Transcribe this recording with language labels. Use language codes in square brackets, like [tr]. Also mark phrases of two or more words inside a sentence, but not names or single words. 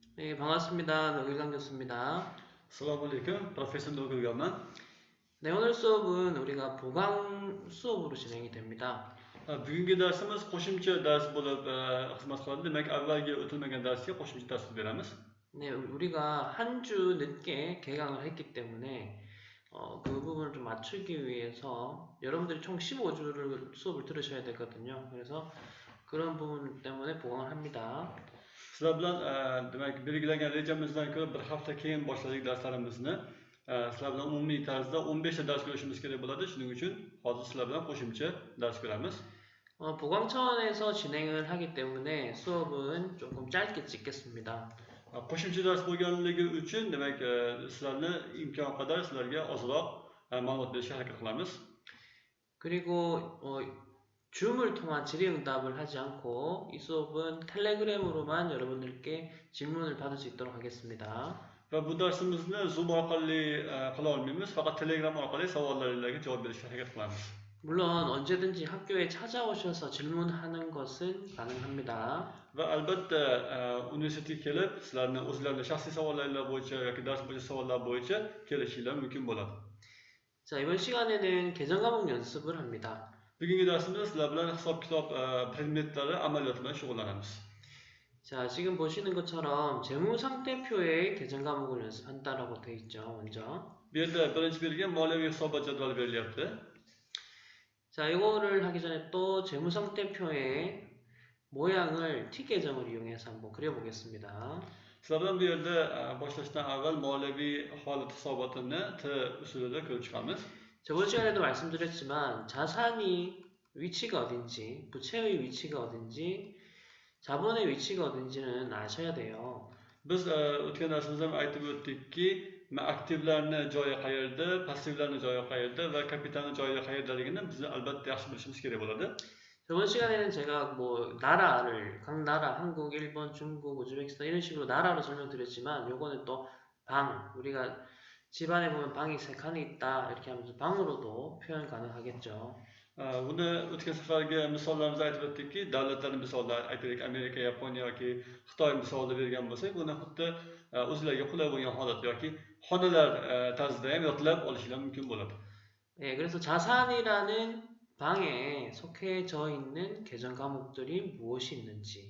[ko] 네, 반갑습니다. 노길강 교수입니다. [uz] Assalamualaikum, Profesör Nurgül Yaman. [ko] 네, 오늘 수업은 우리가 보강 수업으로 진행이 됩니다. [uz] Bugungi darsimiz qo'shimcha dars bo'lib xizmat qiladi. Demak, avvalgi o'tilmagan darsga qo'shimcha dars beramiz. [ko] 네, 우리가 한 주 늦게 개강을 했기 때문에 그 부분을 좀 맞추기 위해서 여러분들이 총 15주를 수업을 들으셔야 되거든요. 그래서 그런 부분 때문에 보강을 합니다. [uz] Sizlar bilan demak belgilangan rejamizdan ko'ra bir hafta keyin boshladik darslarimizni. Sizlar bilan umumiy tarzda 15 ta dars ko'rishimiz kerak bo'ladi. Shuning uchun hozir sizlar bilan qo'shimcha dars ko'ramiz. [ko] 보강 차원에서 진행을 하기 때문에 수업은 조금 짧게 찍겠습니다. [uz] Qo'shimcha dars bo'lganligi uchun demak sizlarni imkon qadar sizlarga ozroq ma'lumot berishga harakat qilamiz. [ko] 그리고 줌을 통한 질의응답을 하지 않고 이 수업은 텔레그램으로만 여러분들께 질문을 받을 수 있도록 하겠습니다. [uz] Va bu darsimizni Zoom orqali qila olmaymiz, faqat Telegram orqali savollaringizga javob berishga harakat qilamiz. [ko] 물론 언제든지 학교에 찾아오셔서 질문하는 것은 가능합니다. [uz] Va albatta universitetga kelib, sizlarni o'zlaringiz shaxsiy savollaringiz bo'yicha yoki dars bo'yicha savollar bo'yicha kelishinglar mumkin bo'ladi. [ko] 자, 이번 시간에는 계정 과목 연습을 합니다. [uz] Bugungi darsimizda sizlar bilan hisob-kitob predmetlari amaliyoti bilan shug'ullanamiz. [ko] 자, 지금 보시는 것처럼 재무상태표의 계정 과목을 연습한다라고 되어 있죠, 먼저. [uz] Bu yerda birinchi berilgan moliyaviy hisobot jadvali berilyapti. [ko] 자, 이거를 하기 전에 또 재무상태표의 모양을 T 계정을 이용해서 한번 그려보겠습니다. [uz] Sizlar bilan bu yerda boshlashdan avval moliyaviy holat hisobotini T usulida ko'rib chiqamiz. [ko] 저번 시간에도 말씀드렸지만 자산이 위치가 어딘지, 부채의 위치가 어딘지, 자본의 위치가 어딘지는 아셔야 돼요. [uz] Biz o'tgan darsimizda ham aytib o'tdikki, aktivlarni joyi qayerda, passivlarni joyi qayerda va kapitalni joyi qayerdaligini biz albatta yaxshi bilishimiz kerak bo'ladi. [ko] 저번 시간에는 제가 나라를, 각 나라, 한국, 일본, 중국, 우즈베키스탄 이런 식으로 나라로 설명드렸지만 요거는 또 우리가 집안에 보면 방이 3칸이 있다 이렇게 하면서 방으로도 표현 가능하겠죠. [uz] Buni o'tgan safargi misollarimizni aytib o'tdikki, davlatlarni misollar aytaylik, Amerika, Yaponiya yoki Xitoy misolida bergan bo'lsak, buni xuddi o'zlariga qulay bo'lgan holat yoki xonalar tarzida ham yodlab olishlar mumkin bo'ladi. [ko] 네, 그래서 자산이라는 방에 속해져 있는 계정 과목들이 무엇이 있는지.